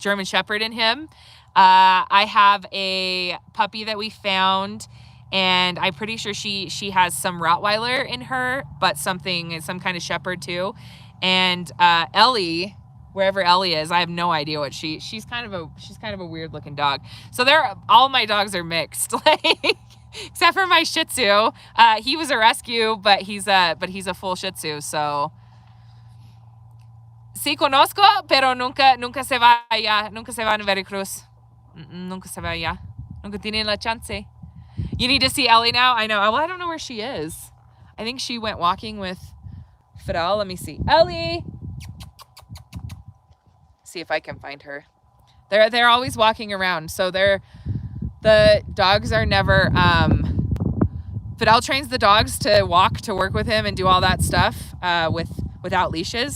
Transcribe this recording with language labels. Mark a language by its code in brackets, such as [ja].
[en] German Shepherd in him. I have a puppy that we found, and I'm pretty sure she has some Rottweiler in her, but some kind of Shepherd too. And Ellie, wherever Ellie is, I have no idea what she's kind of a weird looking dog. So all my dogs are mixed, like except for my Shih Tzu. He was a rescue, but he's a full Shih Tzu. [es] So sí conozco, pero nunca se va allá, nunca se va a Veracruz. Nunca se va allá. Nunca tiene la chance. [en] You need to see Ellie now? I know. Well, I don't know where she is. I think she went walking with Fidel. Let me see. Ellie! See if I can find her. They're always walking around. So the dogs are never... Fidel trains the dogs to walk, to work with him and do all that stuff without leashes.